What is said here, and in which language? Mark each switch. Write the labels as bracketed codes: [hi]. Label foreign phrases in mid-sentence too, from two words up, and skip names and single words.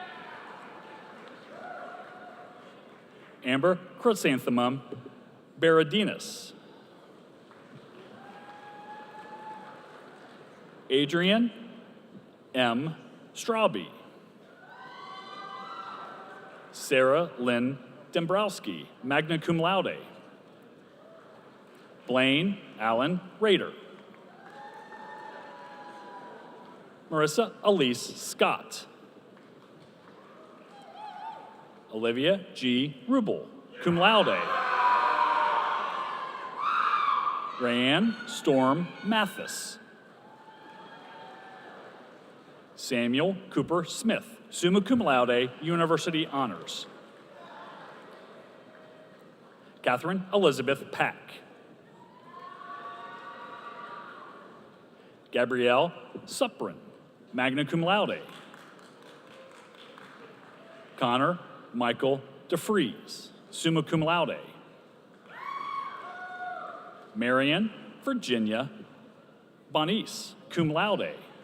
[en] Amber Chrysanthemum Beradinas. Adrian M. Straube. Sarah Lynn Dombrowski, [la] magna cum laude. [en] Blaine Allen Rader. Marissa Elise Scott. Olivia G. Rubel, [la] cum laude. [en] Rayanne Storm Mathis. Samuel Cooper Smith, [la] summa cum laude, [en] university honors. Catherine Elizabeth Pack. Gabrielle Suprin, [la] magna cum laude. [en] Connor Michael DeFries, [la] summa cum laude. [en] Marion Virginia Bonice, [la] cum laude.